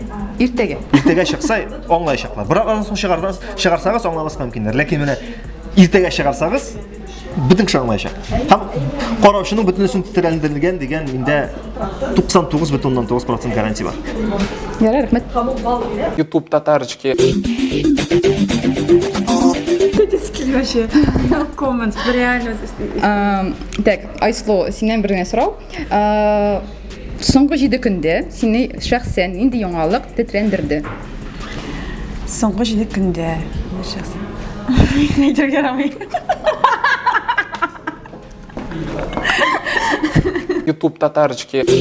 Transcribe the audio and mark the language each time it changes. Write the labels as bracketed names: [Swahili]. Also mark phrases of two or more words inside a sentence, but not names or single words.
[Tatar] Иртәгә. Иртәгә чыкса, аңлаячаклар. Бер аннан соң чыгарсагыз аңлавыз мөмкиндер. Ләкин менә иртәгә чыгарсагыз, бөтен кеше аңлаячак. Һәм караучының бөтенесен тетрәндергән дигән миндә 99,9% гарантия бар. Ярар, рәхмәт. YouTube татарочки. [Russian] Вообще, коммент, реально. Так, [Tatar] Айсло, синнән бер генә сорау. Соңгы 7 көндә сине шәхсән инде яңалык тетрәндерде. Соңгы 7 көндә шәхсән. Әйтергә ярамый. YouTube татарочки.